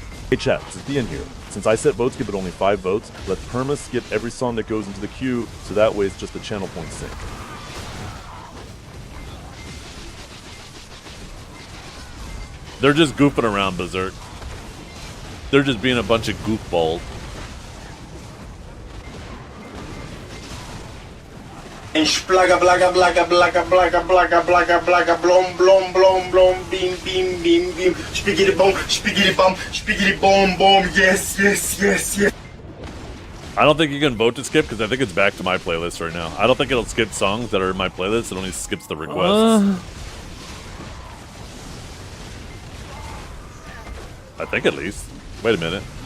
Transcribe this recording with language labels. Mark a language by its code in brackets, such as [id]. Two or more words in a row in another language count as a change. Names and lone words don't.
[en] Hey chat, this is Ian here. Since I set vote skip at only 5 votes, let's perma skip every song that goes into the queue, so that way it's just the channel point sync. They're just goofing around, Berserk. They're just being a bunch of goofballs. And splaga blaga blaga blaga blaga blaga blaga blaga blom blom blom blom beam beam beam beam spiggity boom boom yes yes yes yes. I don't think you can vote to skip because I think it's back to my playlist right now. I don't think it'll skip songs that are in my playlist. It only skips the requests. I think at least. Wait a minute.